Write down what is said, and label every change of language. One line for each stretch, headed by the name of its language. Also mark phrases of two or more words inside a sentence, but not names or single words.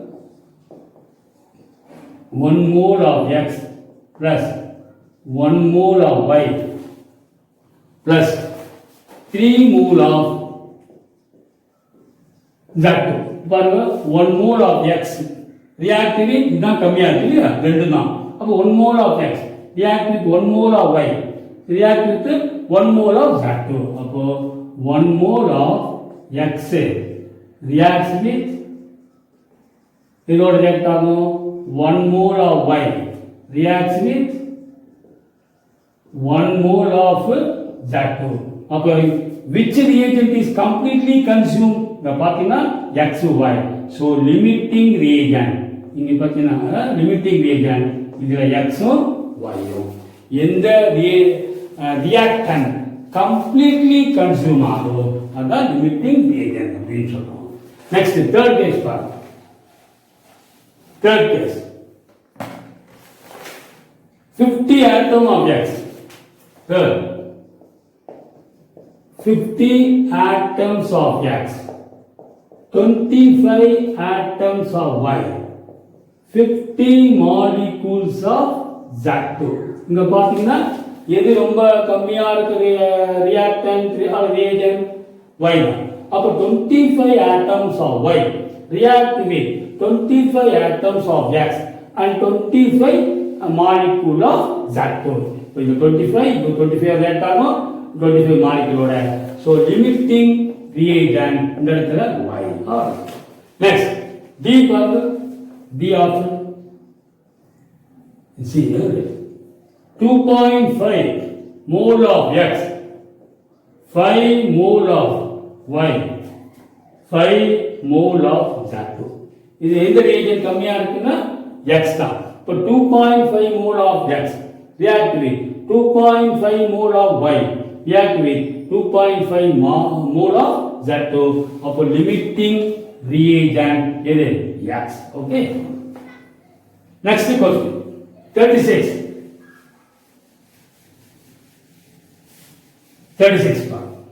English: 1 mole of X plus 1 mole of Y plus 3 mole of Z2.
Tamil: பாருங்க 1
English: mole of X react with
Tamil: இதுதான் கம்மியா இருக்கு இல்லையா ரெண்டு தான்.
English: அப்போ 1 mole of X react with 1 mole of Y react with 1 mole of Z2. அப்போ 1 mole of X reacts with இதோட react ஆகும் 1 mole of Y reacts with 1 mole of Z2. அப்போ which reagent is completely consumed?
Tamil: இங்க பாத்தீங்கன்னா
English: XY. So limiting reagent.
Tamil: இங்க பாத்தீங்கன்னா
English: limiting reagent
Tamil: இதுல X உம் Y உம். எந்த
English: reactant completely consume
Tamil: ஆகும் அதான்
English: limiting reagent
Tamil: அப்படின்னு சொல்றோம்.
English: Next third case பாருங்க. Third case 50 atom of X. Third 50 atoms of X, 25 atoms of Y, 50 molecules of Z2.
Tamil: இங்க பாத்தீங்கன்னா எது ரொம்ப கம்மியா இருக்கு
English: reactant reagent
Tamil: Y தான்.
English: அப்ப 25 atoms of Y react with 25 atoms of X and 25 molecule of Z2.
Tamil: இப்போ இந்த 25 react ஆகும் 25 molecule.
English: So limiting reagent
Tamil: இந்த இடத்துல
English: Y. Next D பாருங்க. D option. See here 2.5 mole of X, 5 mole of Y, 5 mole of Z2.
Tamil: இது எந்த reagent கம்மியா இருக்குன்னா X தான்.
English: இப்போ 2.5 mole of X react with 2.5 mole of Y react with 2.5 mole of Z2. அப்போ limiting reagent எது X. Okay. Next question 36 part.